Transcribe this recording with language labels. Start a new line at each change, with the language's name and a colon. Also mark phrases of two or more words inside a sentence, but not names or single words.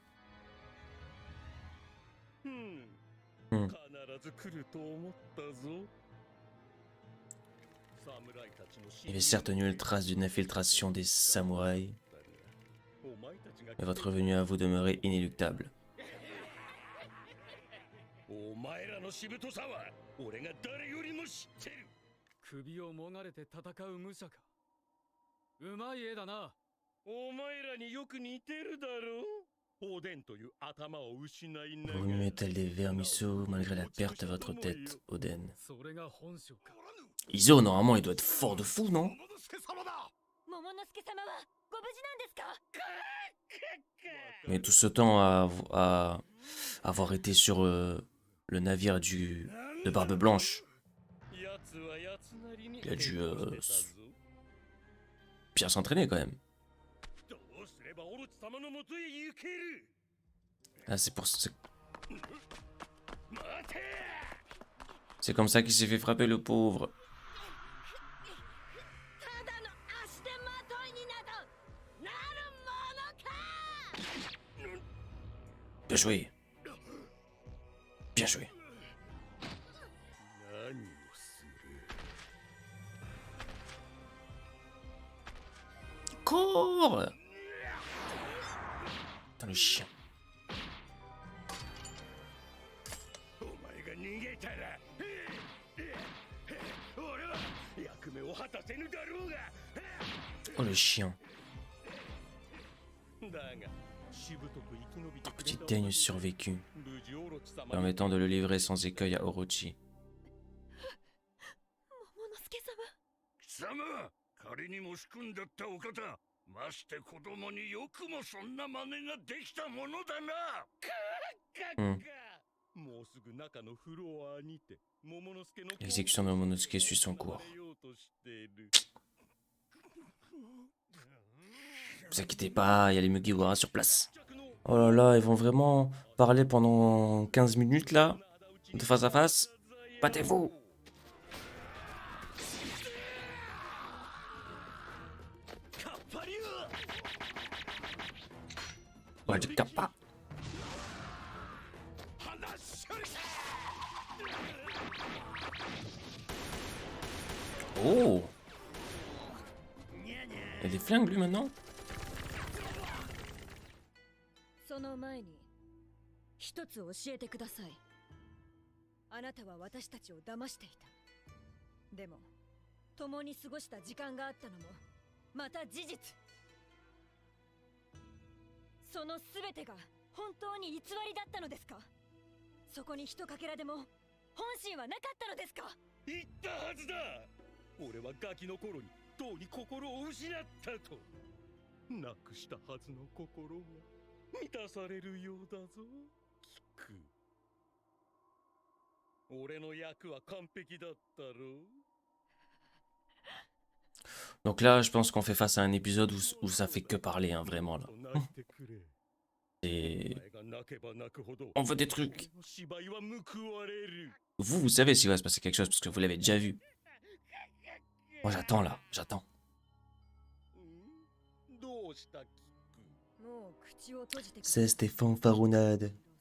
French: Hmm. Il y avait certes nulle trace d'une infiltration des samouraïs, mais votre venue à vous demeurait inéluctable.
Japanese: お前らのしぶとさは俺が誰よりも知ってる。首をもがれて戦う武者か。うまい絵だな。お前らによく似てるだろう。おでんという頭を失いながら。
French: Vous muez tel des vermisseaux malgré la perte de votre tête, Oden.
Japanese: それが本性か。
French: Izo, normalement, il doit être fort de fou, non?
Japanese: 桃之助様はご無事なんですか？
French: Mais tout ce temps à avoir été sur le navire de Barbe Blanche, il a dû bien s'entraîner quand même.
Japanese: どうすればオロチ様のもとへ行ける。
French: Ah, c'est pour ça. ま C'est comme ça qu'il s'est fait frapper le pauvre.
Japanese: ただの足手まといになどなるものか。
French: Bien joué. Bien joué.
Japanese: 何をする。
French: Cours! Putain, le chien.
Japanese: お前が逃げたら俺は役目を果たせぬだろうが。
French: Oh, le chien.
Japanese: だがしぶとく生き延びてくれ
French: Petit た Daigne survécu,
Japanese: 無事オロチ様に
French: permettant de le livrer sans écueil à Orochi.
Japanese: 桃之助様。貴様仮にも仕組んだったお方まして子供によくもそんな真似ができたものだな。もうすぐ中のフロアにて桃之助の
French: L'exécution de Momonosuke suit son cours. Vous inquiétez pas, il y a les Mugiwara sur place. Oh là là, ils vont vraiment parler pendant 15 minutes là, de face à face. Battez-vous! Ouais, du kappa. Oh! Il a des flingues lui maintenant?
Japanese: その前に一つ教えてください。あなたは私たちを騙していた。でも共に過ごした時間があったのもまた事実。そのすべてが本当に偽りだったのですか？そこに一かけらでも本心はなかったのですか？言ったはずだ。俺はガキの頃にとうに心を失ったと。なくしたはずの心が満たされるようだぞ。聞く。俺の役は完璧だったろ。
French: Donc là, je pense qu'on fait face à un épisode où ça fait que parler, hein, vraiment là. Et on veut des trucs. Vous savez s'il va se passer quelque chose parce que vous l'avez déjà vu. Moi j'attends là, j'attends. C'est Stéphane Farounade.